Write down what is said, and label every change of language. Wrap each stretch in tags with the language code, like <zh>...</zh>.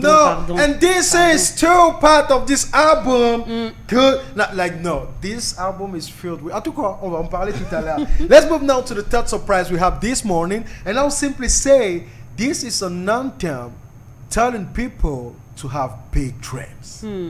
<en>No, and this is still part of this album. Good, not like no. This album is filled with.</en> <fr>En tout cas, on va en parler tout à l'heure.</fr> <en>Let's move now to the third surprise we have this morning, and I'll simply say this is an anthem telling people to have big dreams.</en>